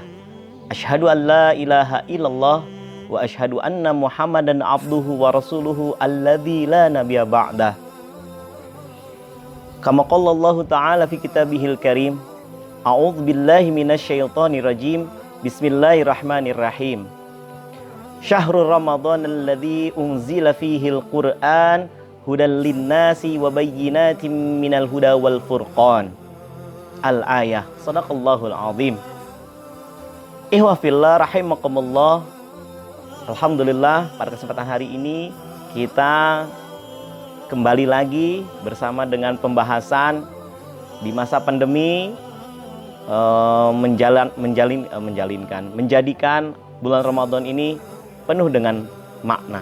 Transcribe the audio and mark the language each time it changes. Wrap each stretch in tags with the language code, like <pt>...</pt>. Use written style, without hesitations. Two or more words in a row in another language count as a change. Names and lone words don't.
<ar>أشهد أن لا إله إلا الله وأشهد أن محمدا عبده ورسوله الذي لا نبي بعده. كما قال الله تعالى في كتابه الكريم أعوذ بالله من الشيطان الرجيم بسم الله الرحمن الرحيم. شهر رمضان الذي أنزل فيه القرآن هدى للناس وبينات من الهدى والفرقان. الآية صدق الله العظيم إخوة في الله رحمكم الله.</ar> <id>Alhamdulillah, pada kesempatan hari ini kita kembali lagi bersama dengan pembahasan di masa pandemi, menjadikan bulan Ramadan ini penuh dengan makna.</id>